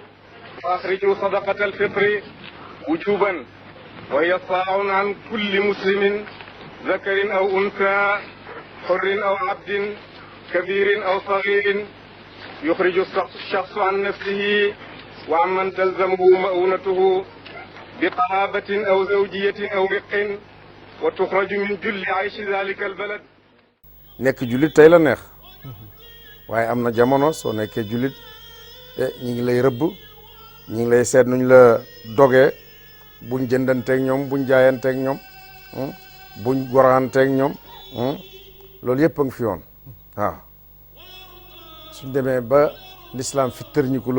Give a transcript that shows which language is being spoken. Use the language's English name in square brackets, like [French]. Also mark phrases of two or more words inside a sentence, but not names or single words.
[Arabic] فأخرجوا صدقة الفطر وجوبا وهي صاع عن كل مسلم ذكر أو أنثى حر أو عبد كبير أو صغير يخرج الشخص عن نفسه وعمن تلزمه مؤونته بقرابة أو زوجية أو رق وتخرج من جل عيش ذلك البلد. [Wolof] nekk jullit tey la neex waaye am na jamono soo nekkee jullit ñi ngi lay rëbb ñi ngi lay seet nuñ la dogee buñ jëndanteeg ñoom buñ jaayanteeg ñoom buñ goraanteeg ñoom loolu yëpp a ngi fi woon waaw suñ demee ba l'islam fi tërñi ko